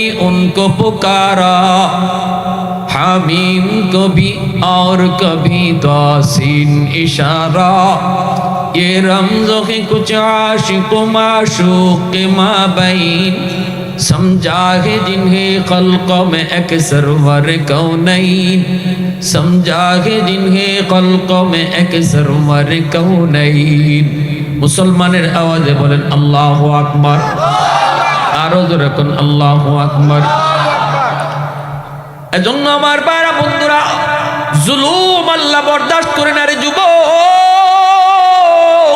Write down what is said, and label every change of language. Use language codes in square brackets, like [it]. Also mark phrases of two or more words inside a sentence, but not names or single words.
[ur] ان کو پکارا، حمیم کو بھی اور کبھی توسین اشارہ، یہ رمزوں کے کچھ عاشق و معشوق کے مابین، سمجھا ہے جنہیں خلقوں میں ایک سرور کونین، سمجھا ہے جنہیں خلقوں میں ایک سرور کونین۔ [bn] মুসলমানের আওয়াজে বলেন [ar] الله أكبر, [bn] আরো জোরে কোন [ar] الله أكبر. [bn] এজন্য আমার ভাইরা বন্ধুরা, জুলুম আল্লাহ বরদাস্ত করে না রে যুবক।